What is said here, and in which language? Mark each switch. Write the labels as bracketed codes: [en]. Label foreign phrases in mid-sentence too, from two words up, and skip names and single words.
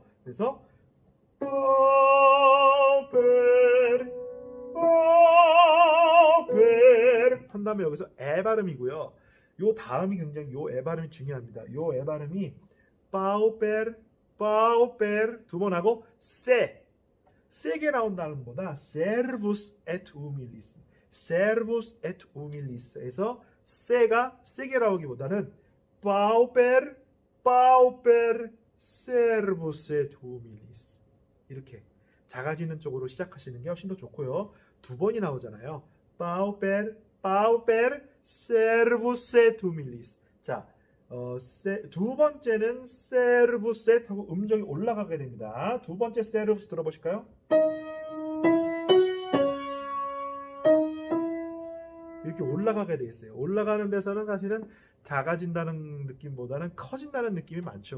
[ko] 그래서 파우페르 한 다음에 여기서 에 발음이고요. 요 다음이 굉장히 요 에 발음이 중요합니다. 요 에 발음이 파우페르 두 번 하고 세게 나온다는 것보다 [la] servus et humillis [ko] 에서 세가 세게 나오기보다는 [la] pauper servus et humilis [ko] 이렇게 작아지는 쪽으로 시작하시는 게 훨씬 더 좋고요. 두 번이 나오잖아요. [la] pauper servus tu milis. [ko] 자, 두 번째는 servus 하고 음정이 올라가게 됩니다. 두 번째 servus 들어보실까요? 이렇게 올라가게 돼 있어요. 올라가는 데서는 사실은 작아진다는 느낌보다는 커진다는 느낌이 많죠.